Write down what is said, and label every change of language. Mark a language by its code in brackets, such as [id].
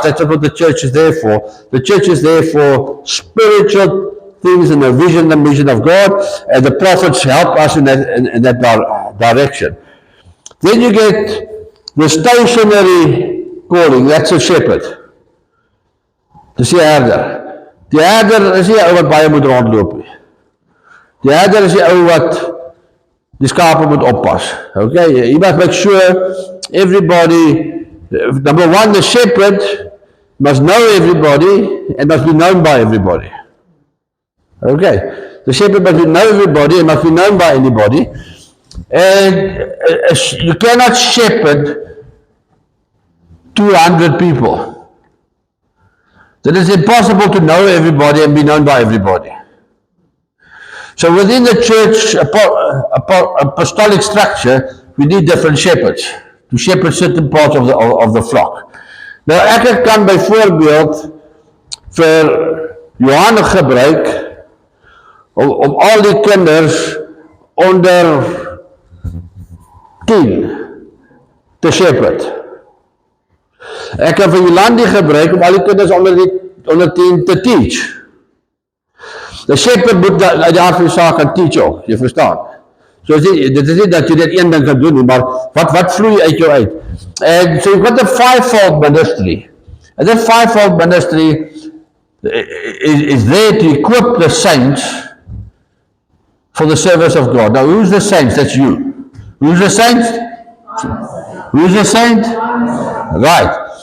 [en] That's not what the church is there for. The church is there for spiritual things and the vision of God, and the prophets help us in that direction. Then you get the stationary calling. That's a shepherd. [af] Dis die herder. Die herder is nie 'n ou wat baie moet rondloop nie. Die herder is die ou wat die skape moet oppas. [en] Okay, you must make sure everybody, number one, the shepherd must know everybody and must be known by everybody. Okay, the shepherd must know everybody and must be known by anybody. And you cannot shepherd 200 people. That is impossible to know everybody and be known by everybody. So within the church apostolic structure, we need different shepherds to shepherd certain parts of the flock. [af] Nou ek kan byvoorbeeld vir Johannes gebruik om al die kinders onder 10 te shepherd. Ek kan vir Jolandi gebruik om al die kinders onder 10 te teach. [en] The shepherd [af] moet uit die aard van die saak kan teach ook, jy verstaan. So dit is nie dat jy dit een ding kan doen, maar wat vloei uit jou uit? [en] And so you've got the fivefold ministry. And that fivefold ministry is there to equip the saints for the service of God. Now who's the saints? That's you. Who's the saints? Who's the saint? Right.